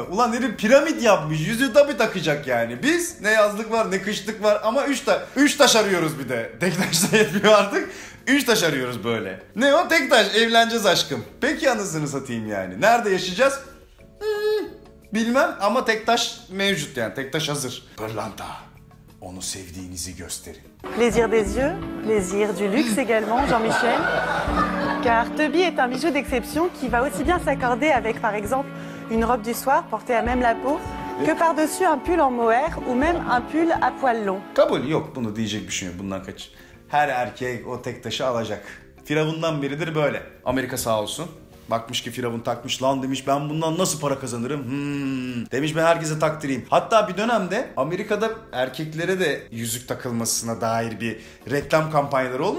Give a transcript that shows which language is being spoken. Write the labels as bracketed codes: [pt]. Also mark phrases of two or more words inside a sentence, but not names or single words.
[tr] Ulan herif piramit yapmış. Yüzüğü tabii takacak yani. Biz ne yazlık var ne kışlık var ama 3 taş arıyoruz bir de. Tek taş da yetmiyor artık. 3 taş arıyoruz böyle. Ne o? Tek taş. Evleneceğiz aşkım. Peki anasını satayım yani. Nerede yaşayacağız? Bilmem ama tek taş mevcut yani. Tek taş hazır. Pırlanta. Onu sevdiğinizi gösterin. [fr] Plaisir des yeux, plaisir du luxe également, Jean-Michel. Car Toby est un bijou d'exception qui va aussi bien s'accorder avec par exemple une robe du soir portée à même la peau que par-dessus un pull en mohair ou même un pull à poils longs. [tr] Kabul yok, bunu diyecek bir şey yok, bundan kaç. Her erkek o tek taşı alacak. Firavundan beridir böyle. Amerika sağ olsun. Bakmış ki firavun takmış, lan demiş ben bundan nasıl para kazanırım? Demiş ben herkese taktırayım. Hatta bir dönemde Amerika'da erkeklere de yüzük takılmasına dair bir reklam kampanyaları olmuş.